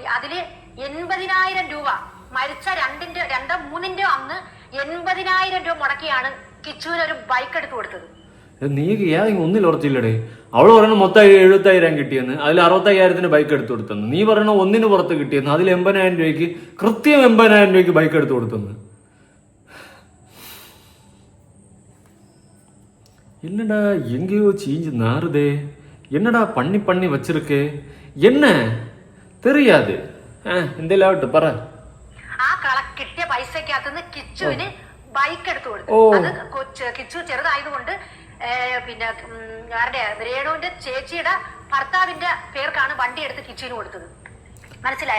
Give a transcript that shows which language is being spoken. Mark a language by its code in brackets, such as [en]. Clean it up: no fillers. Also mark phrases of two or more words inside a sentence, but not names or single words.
[ml] അതില് 80,000 രൂപ മരിച്ച 2-3 അന്ന് 80,000 രൂപ മുടക്കിയാണ് കിച്ചുവിന് ഒരു ബൈക്ക് എടുത്തു കൊടുത്തത്. നീ ഏതെങ്കിലും ഒന്നിൽ ഉറച്ചില്ലടേ. അവള് പറയണ മൊത്തം 75,000 കിട്ടിയെന്ന്, അതിൽ 65,000 ബൈക്ക് എടുത്തു കൊടുത്തെന്ന്. നീ പറയണ ഒന്നിന് പുറത്ത് കിട്ടിയെന്ന്, അതിൽ 80,000 രൂപയ്ക്ക് കൃത്യം 80,000 രൂപയ്ക്ക് ബൈക്ക് എടുത്തു കൊടുത്തെന്ന്. [ta] என்னடா எங்கேயோ சீஞ்சு நாறுதே, என்னடா பண்ணி பண்ணி வச்சிருக்கே, என்ன தெரியாது. [ml] എന്തെങ്കിലും ആവട്ടെ പറ. ആ കിട്ടിയ പൈസക്കകത്തുനിന്ന് കിച്ചുവിന് ബൈക്ക് എടുത്തു കൊടുത്തു. അത് കിച്ചു ചെറുതായതുകൊണ്ട് പിന്നെ ആരുടെ രേണുവിന്റെ ചേച്ചിയുടെ ഭർത്താവിന്റെ പേർക്കാണ് വണ്ടി എടുത്ത് കിച്ചുവിന് കൊടുത്തത്. മനസ്സിലായ?